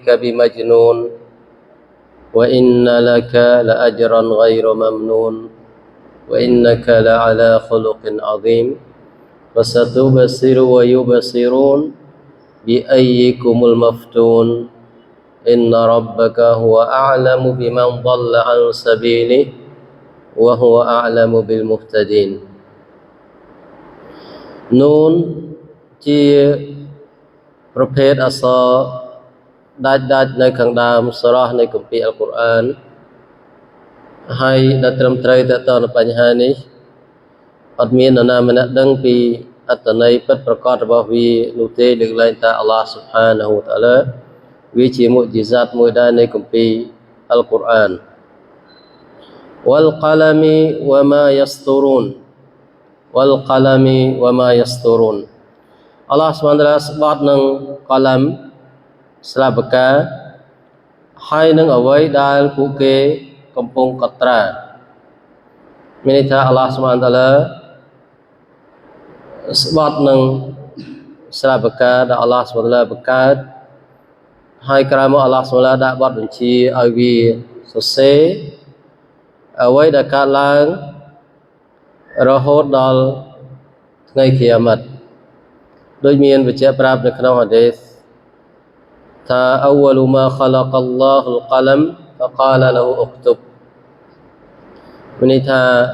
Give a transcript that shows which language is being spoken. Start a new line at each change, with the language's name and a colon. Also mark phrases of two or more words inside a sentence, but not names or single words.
Arabic: بمجنون وإن لك لأجرا غير ممنون وإنك لعلى خلق عظيم فستبصر ويبصرون بأيكم المفتون إن ربك هو أعلم بمن ضل عن سبيله وهو أعلم بالمهتدين
Khmer: نون ជាប្រភេទអក្សរដាច់នៅខាងដើមសូរ៉ានៃគម្ពីរអល់កុរអានហើយដែលត្រឹមត្រូវទៅដល់បញ្ហានេះអត់មាននរណាម្នាក់ដឹងពីអត្ថន័យពិតប្រាកដរបស់វានោះទេលើកលែងតែ
Arabic: الله سبحانه وتعالى
Khmer: វាជាមុជជីសាតមួយដែរនៃគម្ពីរអល់កុរអាន
Arabic: والقلم وما يسطرون والقلم وما يسطرون الله سبحانه وتعالى
Khmer: ស្បត់នឹងកឡាំស្លាបកាហើយនឹងអ្វីដែលពួកគេកំពុងកត់ត្រាមានន័យថា
Arabic: الله سبحانه وتعالى
Khmer: ស្បត់នឹងស្លាបកាដែល
Arabic: الله سبحانه وتعالى
Khmer: បង្កើតហើយក្រោយមក
Arabic: الله سبحانه وتعالى
Khmer: ដាក់បទបញ្ជាឲ្យវាសរសេរអ្វីដែលកើតឡើងរហូតដល់ថ្ងៃគីយ៉ាម៉ាត់ដោយមានបញ្ជាក់ប្រាប់នៅក្នុងហាឌីសថា
Arabic: أول ما خلق الله القلم فقال له اكتب
Khmer: មានន័យថា